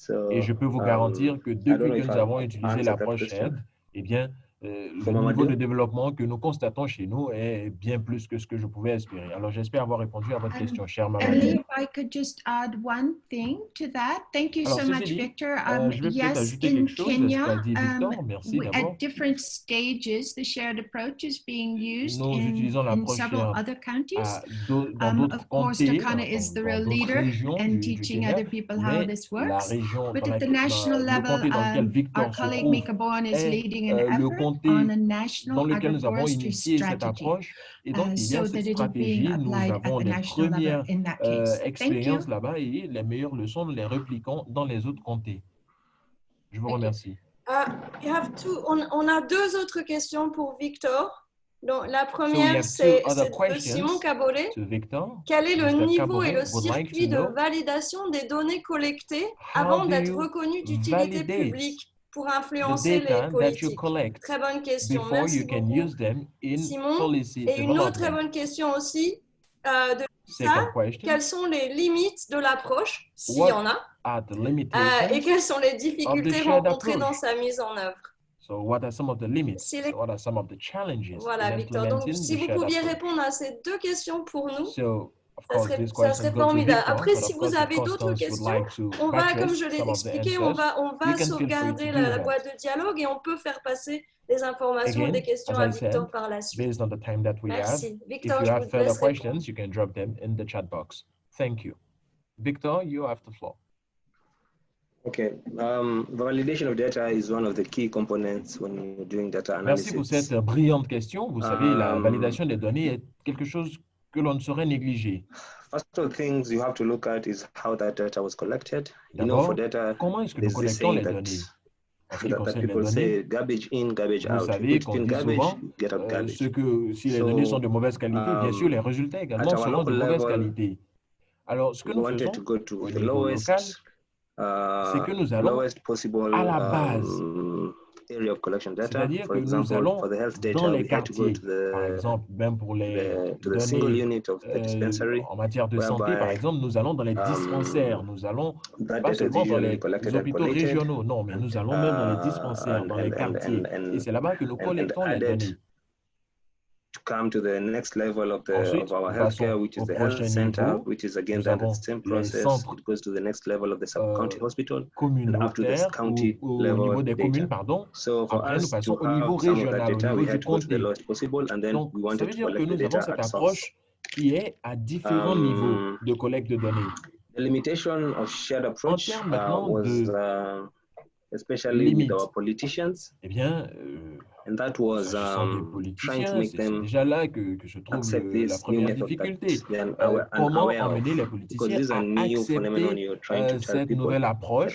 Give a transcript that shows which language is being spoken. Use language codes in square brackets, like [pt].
[fr] Et je peux vous garantir que depuis que nous avons utilisé l'approche shared, eh bien, le niveau de développement que nous constatons chez nous est bien plus que ce que je pouvais espérer. Alors, j'espère avoir répondu à votre question, chère Mamadou. [en] If I could just add one thing to that. Thank you so much, Victor. Yes, in Kenya, at different stages, the shared approach is being used in several other counties. Of course, Turkana is the real leader and teaching other people how this works. But at the national level, our colleague Mika Bowen is leading an effort on a national agroforestry strategy, so that it is being applied at the national level in that case. [fr] Expériences là-bas et les meilleures leçons, nous les répliquons dans les autres comtés. Je vous remercie. On a deux autres questions pour Victor. Donc, la première, c'est de Simon Caboret. Quel est le niveau et le circuit de validation des données collectées avant d'être reconnues d'utilité publique pour influencer les politiques? Très bonne question. Merci beaucoup, Simon. Et une autre très bonne question aussi de ça. Quelles sont les limites de l'approche, s'il y en a, et quelles sont les difficultés rencontrées dans sa mise en œuvre? [en] So what are some of the limits? What are some of the challenges? [fr] Voilà, Victor. Donc, si vous pouviez répondre à ces deux questions pour nous, ça serait formidable. Après, si vous avez d'autres questions, on va, comme je l'ai expliqué, on va sauvegarder la boîte de dialogue et on peut faire passer les informations et des questions à Victor par la suite. Merci. Victor, [en] if you have further questions, you can drop them in the chat box. Thank you. Victor, you have the floor. Okay, validation of data is one of the key components when you're doing data analysis. [fr] Merci pour cette brillante question. Vous savez, la validation des données est quelque chose que l'on ne saurait négliger. [en] First of the things you have to look at is how that data was collected. [fr] D'abord, comment est-ce que nous collectons les données? En ce qui concerne les données, [en] garbage in, garbage out. [fr] Vous savez qu'on dit souvent si les données sont de mauvaise qualité, bien sûr, les résultats également seront de mauvaise qualité. Alors, ce que nous faisons au niveau local, c'est que nous allons à la base, c'est-à-dire que nous allons dans les quartiers, par exemple, même pour les données en matière de santé, par exemple, nous allons dans les dispensaires, nous allons pas seulement dans les hôpitaux régionaux, non, mais nous allons même dans les dispensaires, dans les quartiers, et c'est là-bas que nous collectons les données. [en] To come to the next level of our healthcare, which is the health center, which is again the same process. It goes to the next level of the sub-county hospital and up to the county level of data. So for us to have some of that data, we had to go to the lowest possible, and then we wanted to collect the data at source. [fr] Qui est à différents niveaux de collecte de données. [en] The limitation of shared approach was especially with our politicians. [fr] Eh bien, [en] and that was trying to make them [fr] déjà là que je trouve la première difficulté. Comment amener les politiciens à accepter cette nouvelle approche?